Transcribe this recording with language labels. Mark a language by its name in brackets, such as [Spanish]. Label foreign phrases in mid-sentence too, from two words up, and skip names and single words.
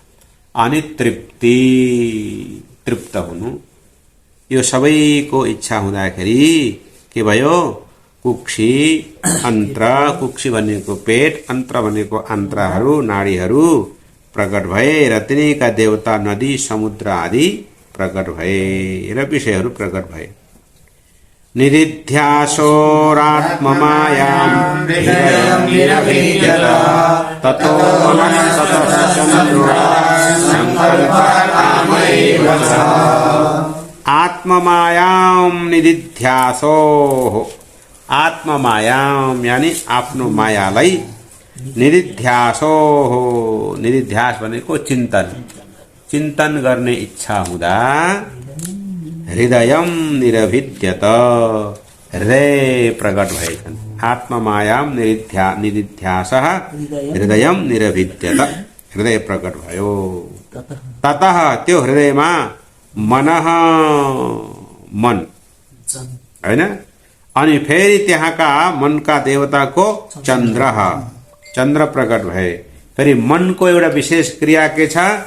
[Nepali] अनि तृप्ति, तृप्त हुनु, यो सबैको इच्छा हुँदाखेरि के भयो? कुक्षी अन्त्र, कुक्षी भनेको पेट, अन्त्र भनेको आन्त्राहरू नाडीहरू प्रकट भए र तिनीका देवता नदी समुद्र आदि प्रकट भए र विषयहरू प्रकट भए। [Sanskrit] निदिध्यासोरात्ममायां हृदयं निरभिद्यत ततो संकल्पकामैव च। आत्ममायां निदिध्यासो, [Nepali] आत्ममायाम यानी आफ्नो मायालाई निदिध्यासो हो निदिध्यास भनेको चिन्तन चिन्तन गर्ने इच्छा हुँदा [Sanskrit] हृदयम निरभिद्यत [Nepali] हृदय प्रकट भएछन् [Sanskrit] आत्ममायाम निदिध्यास हृदयम निरभिद्यत [Nepali] हृदय प्रकट भयो ततः त्यो हृदयमा मनः मन हैन अनि फेरि त्यहाँका मनका देवताको चन्द्र प्रकट भए फेरि मनको एउटा विशेष क्रिया के छ